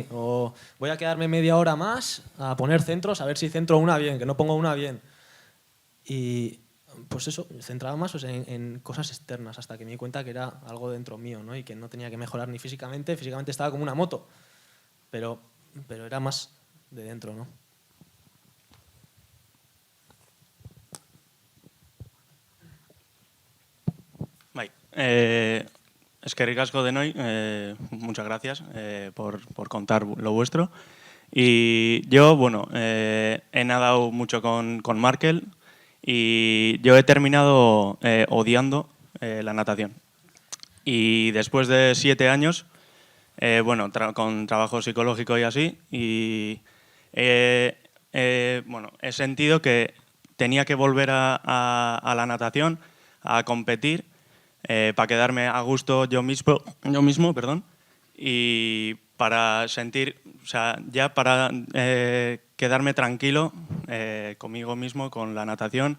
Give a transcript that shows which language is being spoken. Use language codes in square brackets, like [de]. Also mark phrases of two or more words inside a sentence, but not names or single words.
[es] O voy a quedarme media hora más a poner centros, a ver si centro una bien, que no pongo una bien. Y pues eso, centraba más pues, en cosas externas, hasta que me di cuenta que era algo dentro mío, ¿no? Y que no tenía que mejorar ni físicamente estaba como una moto, pero era más de dentro, ¿no? [eu] Bai. Eskerrik asko denoi, [es] muchas gracias por contar lo vuestro. Y yo, bueno, he nadado mucho con Markel y yo he terminado odiando la natación. Y después de 7 años, bueno, con trabajo psicológico y así, y bueno, he sentido que tenía que volver a la natación, a competir, para quedarme a gusto yo mismo, perdón, y para sentir, o sea, ya para quedarme tranquilo conmigo mismo, con la natación.